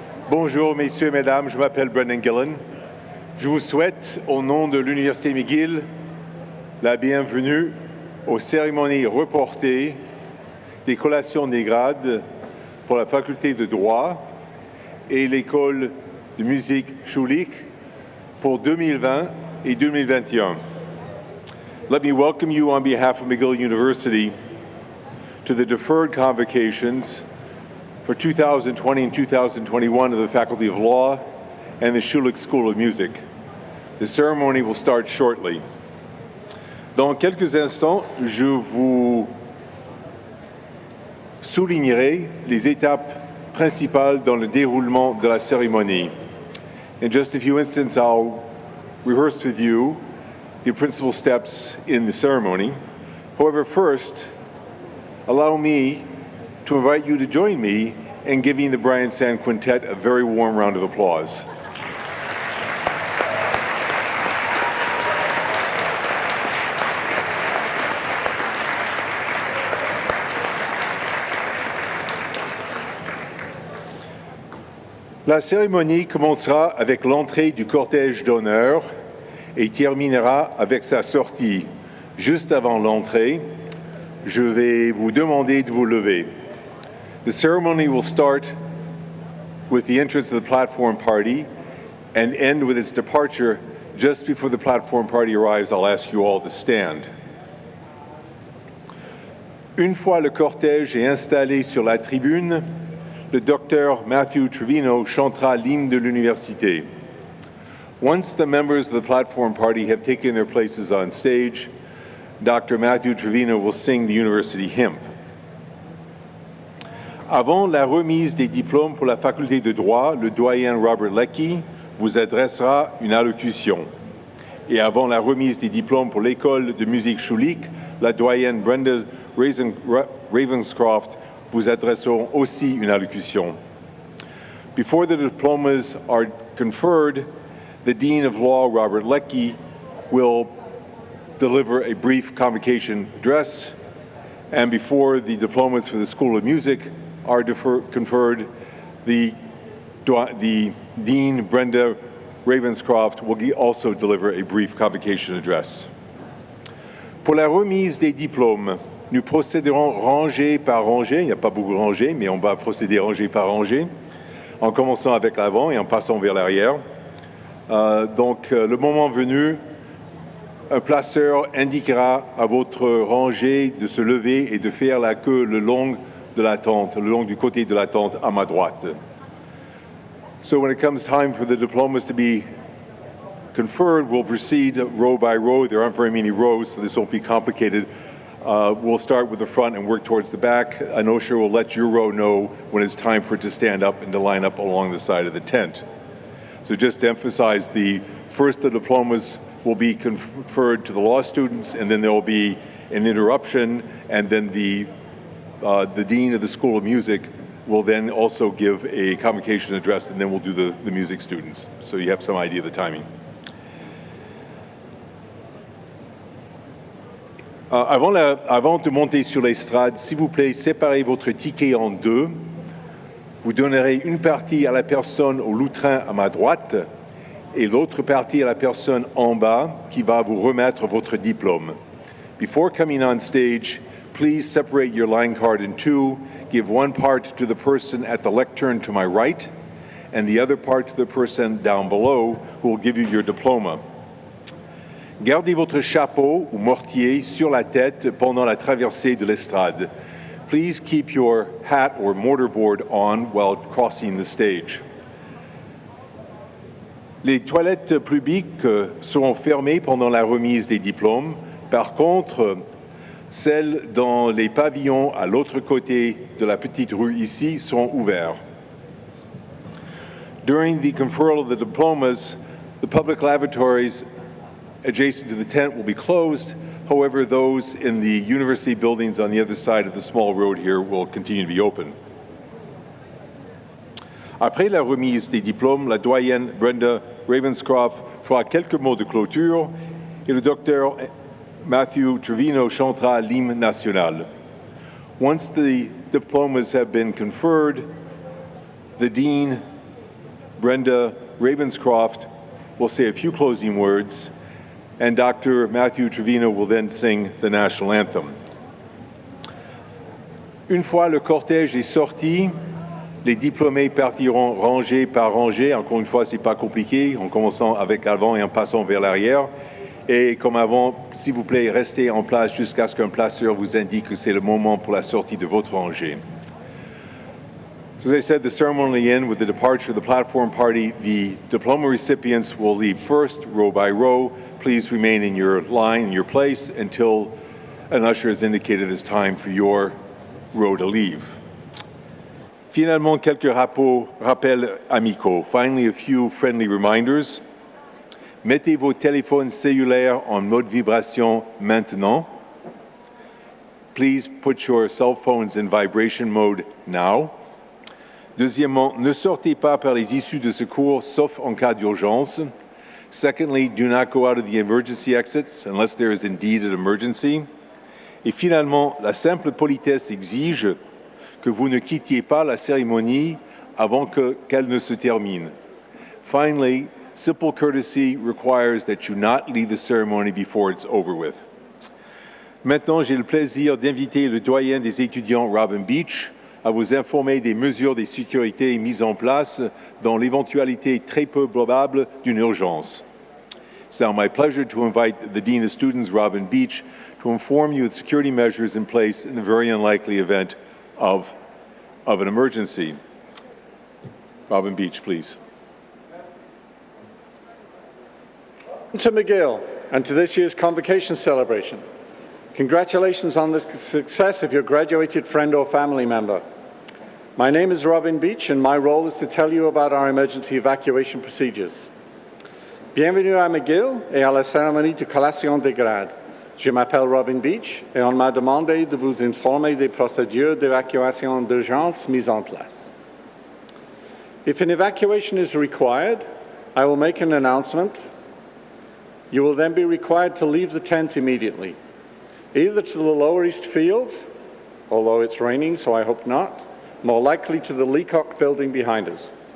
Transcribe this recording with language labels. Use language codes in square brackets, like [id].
[fr] Bonjour, messieurs, mesdames, je m'appelle Brendan Gillen. Je vous souhaite, au nom de l'Université McGill, la bienvenue aux cérémonies reportées des collations des grades pour la faculté de droit et l'école de musique Schulich pour 2020 et 2021. [en] Let me welcome you on behalf of McGill University to the deferred convocations for 2020 and 2021 of the Faculty of Law and the Schulich School of Music. The ceremony will start shortly. [fr] Dans quelques instants, je vous soulignerai les étapes principales dans le déroulement de la cérémonie. [en] In just a few instants, I'll rehearse with you the principal steps in the ceremony. However, first, allow me to invite you to join me in giving the Brian Sand Quintet a very warm round of applause. [fr] La cérémonie commencera avec l'entrée du cortège d'honneur et terminera avec sa sortie. Juste avant l'entrée, je vais vous demander de vous lever. [en] The ceremony will start with the entrance of the platform party and end with its departure. Just before the platform party arrives, I'll ask you all to stand. [fr] Une fois le cortège est installé sur la tribune, le docteur Matthew Trevino chantera l'hymne de l'université. [en] Once the members of the platform party have taken their places on stage, Dr. Matthew Trevino will sing the university hymn. [fr] Avant la remise des diplômes pour la faculté de droit, le doyen Robert Leckie vous adressera une allocution. Et avant la remise des diplômes pour l'école de musique Schulich, la doyenne Brenda Ravenscroft vous adressera aussi une allocution. [en] Before the diplomas are conferred, the Dean of Law, Robert Leckie, will deliver a brief convocation address, and before the diplomas for the School of Music are conferred, the Dean, Brenda Ravenscroft, will also deliver a brief convocation address. [fr] Pour la remise des diplômes, nous procéderons rangée par rangée. Il n'y a pas beaucoup de rangées, mais on va procéder rangée par rangée, en commençant avec l'avant et en passant vers l'arrière. Le moment venu, un placeur indiquera à votre rangée de se lever et de faire la queue le long de la tente, le long du côté de la tente à ma droite. [en] So when it comes time for the diplomas to be conferred, we'll proceed row by row. There aren't very many rows, so this won't be complicated. We'll start with the front and work towards the back. An usher will let your row know when it's time for it to stand up and to line up along the side of the tent. So just to emphasize, the diplomas will be conferred to the law students, and then there will be an interruption, and then the Dean of the School of Music will then also give a convocation address, and then we'll do the music students. So you have some idea of the timing. [fr] Avant de monter sur l'estrade, s'il vous plaît, séparez votre ticket en deux. Vous donnerez une partie à la personne au lutrin à ma droite et l'autre partie à la personne en bas qui va vous remettre votre diplôme. [en] Before coming on stage, please separate your line card in two. Give one part to the person at the lectern to my right and the other part to the person down below who will give you your diploma. [fr] Gardez votre chapeau ou mortier sur la tête pendant la traversée de l'estrade. [en] Please keep your hat or mortarboard on while crossing the stage. [fr] Les toilettes publiques seront fermées pendant la remise des diplômes. Par contre, celles dans les pavillons à l'autre côté de la petite rue ici seront ouvertes. [en] During the conferral of the diplomas, the public lavatories adjacent to the tent will be closed. However, those in the university buildings on the other side of the small road here will continue to be open. [fr] Après la remise des diplômes, la doyenne Brenda Ravenscroft fera quelques mots de clôture et le docteur Matthew Trevino chantera l'hymne national. [en] Once the diplomas have been conferred, the Dean, Brenda Ravenscroft, will say a few closing words, and Dr. Matthew Trevino will then sing the national anthem. [fr] Une fois le cortège est sorti, les diplômés partiront rangée par rangée. Encore une fois, ce n'est pas compliqué, en commençant avec l'avant et en passant vers l'arrière. Et comme avant, s'il vous plaît, restez en place jusqu'à ce qu'un placeur vous indique que c'est le moment pour la sortie de votre rangée. [en] So as I said, the ceremony will end with the departure of the platform party. The diploma recipients will leave first, row by row. Please remain in your line, in your place, until an usher has indicated it's time for your row to leave. [fr] Finalement, quelques rappels amicaux. [en] Finally, a few friendly reminders. [fr] Mettez vos téléphones cellulaires en mode vibration maintenant. [en] Please put your cell phones in vibration mode now. [fr] Deuxièmement, ne sortez pas par les issues de secours sauf en cas d'urgence. [en] Secondly, do not go out of the emergency exits unless there is indeed an emergency. [fr] Et finalement, la simple politesse exige que vous ne quittiez pas la cérémonie avant qu'elle ne se termine. [en] Finally, simple courtesy requires that you not leave the ceremony before it's over with. [fr] Maintenant, j'ai le plaisir d'inviter le doyen des étudiants, Robin Beach, à vous informer des mesures de sécurité mises en place dans l'éventualité très peu probable d'une urgence. [en] It's now my pleasure to invite the Dean of Students, Robin Beach, to inform you of the security measures in place in the very unlikely event of an emergency. Robin Beach, please. To McGill and to this year's convocation celebration. Congratulations on the success of your graduated friend or family member. My name is Robin Beach and my role is to tell you about our emergency evacuation procedures. [fr] Bienvenue à McGill et à la cérémonie de collation des grades. Je m'appelle Robin Beach et on m'a demandé de vous informer des procédures d'évacuation d'urgence mises en place. [en] If an evacuation is required, I will make an announcement. You will then be required to leave the tent immediately, either to the lower east field, although it's raining, so I hope not, more likely to the Leacock building behind us.